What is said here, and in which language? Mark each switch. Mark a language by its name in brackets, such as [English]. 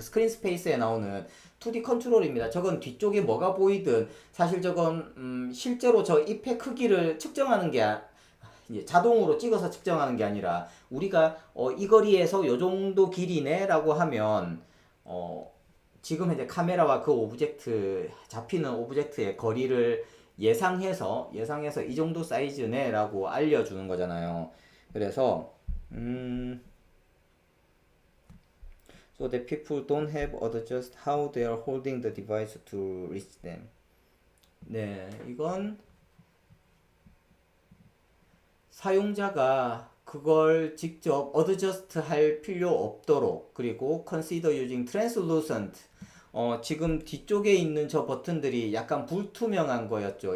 [Korean] 스크린 스페이스에 나오는 2D 컨트롤입니다. 저건 뒤쪽에 뭐가 보이든 사실 저건 실제로 저 잎의 크기를 측정하는 게 자동으로 찍어서 측정하는 게 아니라 우리가 이 거리에서 요 정도 길이네 라고 하면 지금 현재 카메라와 그 오브젝트, 잡히는 오브젝트의 거리를 예상해서 이 정도 사이즈네 라고 알려주는 거잖아요. 그래서 [English] so that people don't have adjust how they are holding the device to reach them. [Korean] 네, 이건 사용자가 그걸 직접 어드저스트 할 필요 없도록, 그리고 [English] consider using translucent, [Korean] 지금 뒤쪽에 있는 저 버튼들이 약간 불투명한 거였죠.